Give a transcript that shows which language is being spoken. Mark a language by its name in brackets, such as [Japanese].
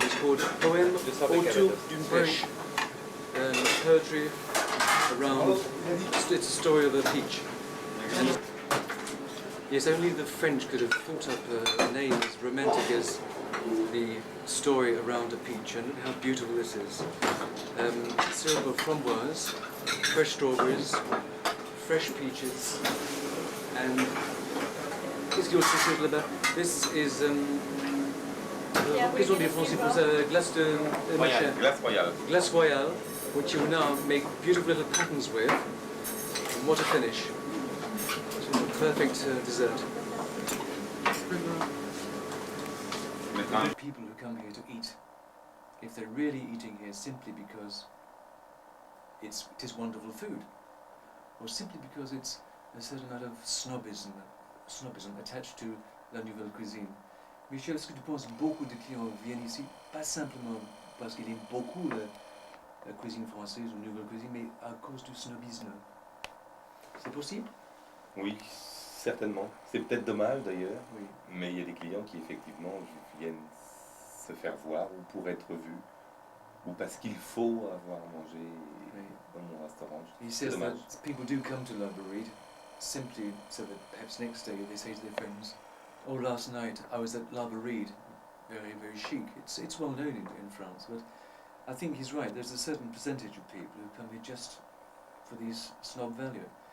[English] It's called Poème autour d'une peach. Poetry around. It's a story of a peach. Yes, only the French could have thought up a name as romantic as the story around a peach, and look how beautiful this is. Syrup of framboise, fresh strawberries, fresh peaches, and [French] qu'est-ce qu'il y a aussi là-bas? [English] This is [French] qu'est-ce qu'on dit en français pour ça? Glace de machin. Glace royale. [English] Glace royale, which you now make beautiful little patterns with. And what a finish! Perfect dessert. People who come here to eat, if they're really eating here simply because it is wonderful food, or simply because it's a certain amount of snobism attached to la nouvelle cuisine. [French] Michel, est-ce que tu penses que beaucoup de clients viennent ici, pas simplement parce qu'ils aiment beaucoup la cuisine française ou nouvelle cuisine, mais à cause du snobisme? C'est possible? Oui, certainement. C'est peut-être dommage d'ailleurs, Oui. mais il y a des clients qui effectivement viennent se faire voir ou pour être vus, ou parce qu'il faut avoir mangé dans mon restaurant. [English] He [French] C'est [English] says [French] dommage. [English] that people do come to La Bourride simply so that perhaps next day they say to their friends, "Oh, last night I was at La Bourride." Very, very chic. It's well known in France, but I think he's right. There's a certain percentage of people who come here just for these snob value.